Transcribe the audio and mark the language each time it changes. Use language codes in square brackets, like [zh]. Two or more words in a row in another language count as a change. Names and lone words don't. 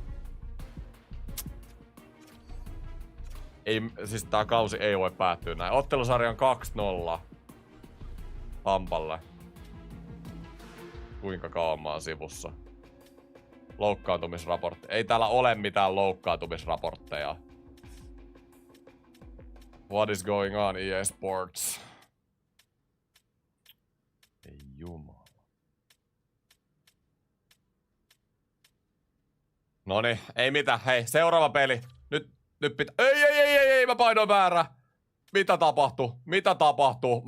[fi] Ei, siis tää kausi ei voi päättyä näin. Ottelusarja on 2-0. Tampalle. Kuinka kauan mä oon sivussa? Loukkaantumisraportti. Ei täällä ole mitään loukkaantumisraportteja. [en] What is going on, EA Sports? [fi] Ei jumala. Noniin, ei mitään. Hei, seuraava peli. Nyt pitää... Ei, mä painoin väärä. Mitä tapahtuu?